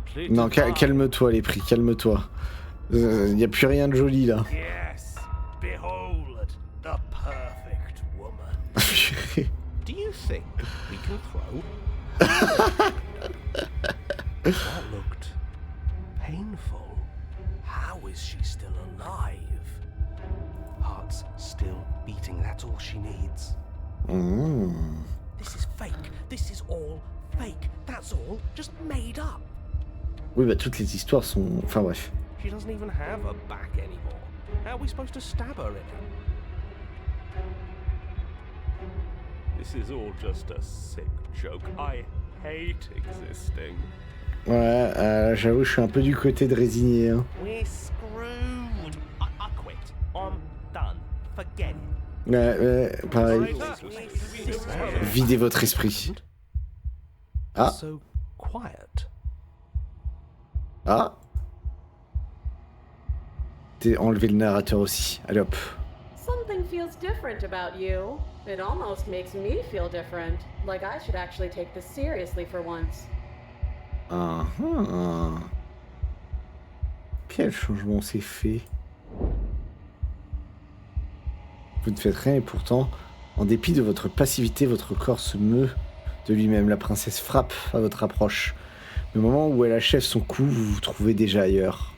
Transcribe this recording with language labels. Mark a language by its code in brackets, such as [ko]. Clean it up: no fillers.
[fr] Non, calme-toi les prix, calme-toi. Y a plus rien de joli là. [en] Yes, behold the perfect woman. Do you think we can throw? That looked painful. How is she still alive? Heart's still beating, that's all she needs. This is fake. This is all fake. That's all just made up. [fr] Oui, bah toutes les histoires sont... Enfin bref. [en] She doesn't even have a back anymore. How are we supposed to stab her in it? This is all just a sick joke. I hate existing. [fr] Ouais, j'avoue, je suis un peu du côté de résigné. Hein. [en] We're screwed. I quit. I'm done. Forget it. [fr] Ouais, pareil. Videz votre esprit. Ah, [en] So quiet. ah. [fr] T'es enlevé le narrateur aussi. Allez hop. [en] Something feels different about you. It almost makes me feel different. Like I should actually take this seriously for once. Ah, ah. [fr] Quel changement s'est fait? Vous ne faites rien et pourtant, en dépit de votre passivité, votre corps se meut de lui-même. La princesse frappe à votre approche. Le moment où elle achève son coup, vous vous trouvez déjà ailleurs.